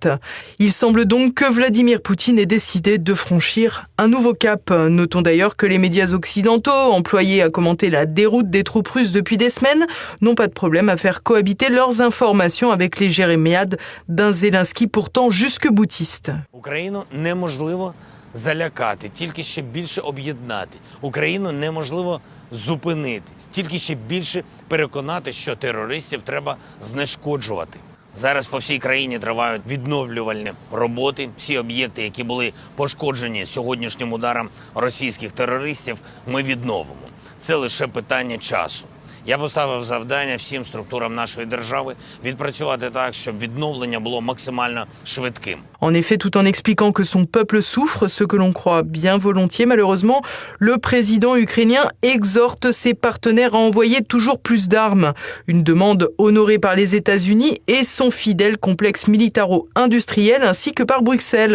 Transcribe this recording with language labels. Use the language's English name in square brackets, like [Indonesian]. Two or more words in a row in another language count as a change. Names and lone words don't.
[French] Il semble donc que Vladimir Poutine ait décidé de franchir un nouveau cap. Notons d'ailleurs que les médias occidentaux, employés à commenter la déroute des troupes russes depuis des semaines, n'ont pas de problème à faire cohabiter leurs informations avec les jérémiades d'un Zelensky pourtant jusque-boutiste. [Ukrainian] Залякати, тільки ще більше об'єднати. Україну неможливо зупинити, тільки ще більше переконати, що терористів треба знешкоджувати. Зараз по всій країні тривають відновлювальні роботи. Всі об'єкти, які були пошкоджені сьогоднішнім ударом російських терористів, ми відновимо. Це лише питання часу. Я поставив завдання всім структурам нашої держави відпрацювати так, щоб відновлення було максимально швидким. [French] En effet, tout en expliquant que son peuple souffre, ce que l'on croit bien volontiers malheureusement, le président ukrainien exhorte ses partenaires à envoyer toujours plus d'armes. Une demande honorée par les États-Unis et son fidèle complexe militaro-industriel ainsi que par Bruxelles.